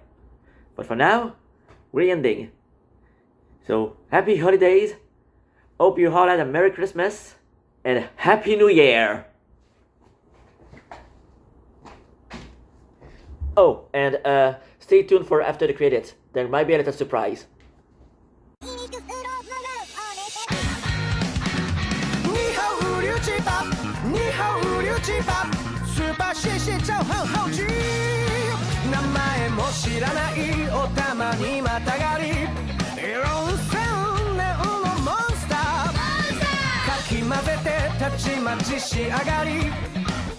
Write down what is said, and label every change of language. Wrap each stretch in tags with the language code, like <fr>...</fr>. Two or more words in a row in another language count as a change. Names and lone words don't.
<en>But for now, we're ending. So, happy holidays, hope you all had a Merry Christmas, and Happy New Year! Oh, and stay tuned for after the credits. There might be a little surprise. 日后六七八，日后六七八，スーパーシェシェチャオハウハウジ。</en> <ja>名前も知らないお玉にまたがり、4000年のモンスター。かき混ぜてたちまち仕上がり。</ja>